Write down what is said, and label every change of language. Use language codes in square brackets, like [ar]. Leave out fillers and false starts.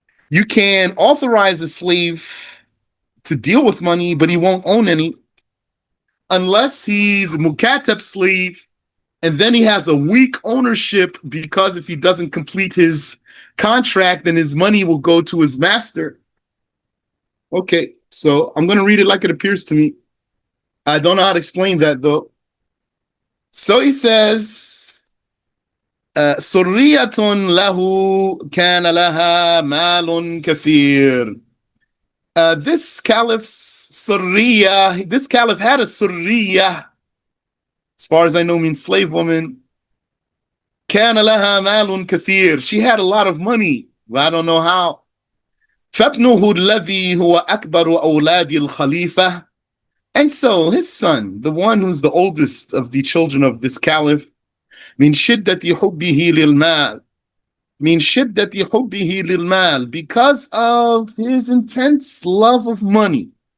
[en] You can authorize a slave to deal with money, but he won't own any unless he's a mukatab slave. And then he has a weak ownership because if he doesn't complete his contract, then his money will go to his master. Okay, so I'm going to read it like it appears to me. I don't know how to explain that, though. So he says, [ar] سرية له كان لها مال كثير. [en] This caliph's surriya, this caliph had a surriya, as far as I know, means slave woman. [ar] كان لها مال كثير. [en] She had a lot of money, but I don't know how. [ar] فابنه الذي هو أكبر أولاد الخليفة. [en] And so his son, the one who's the oldest of the children of this caliph, [ar] من شدة حبه للمال. من شدة حبه للمال, [en] because of his intense love of money.